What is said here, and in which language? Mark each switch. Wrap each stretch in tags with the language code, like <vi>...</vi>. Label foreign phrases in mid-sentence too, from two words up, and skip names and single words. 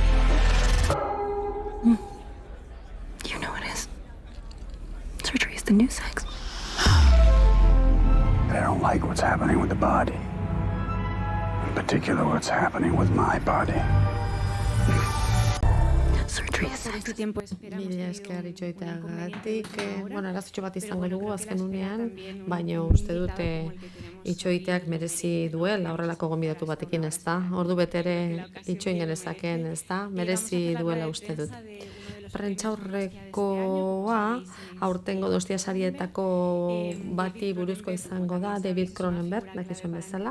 <en>You know it is. Surgery is the new sex. But I don't like what's happening with the body. In particular, what's happening with my body. Surgery is sex.</en> <eu>Mila esker itxoiteagatik, arazotxo bat izango dugu azken unean, baina uste dute itxoiteak merezi duela horrelako gonbidatu batekin, ez da? Ordu betere itxoin genezaken, ez da? Merezi duela uste dut. Prentsaurrekoa aurtengo Dostia Sarietako bati buruzko izango da, David Cronenberg, dakizuen bezala.</eu>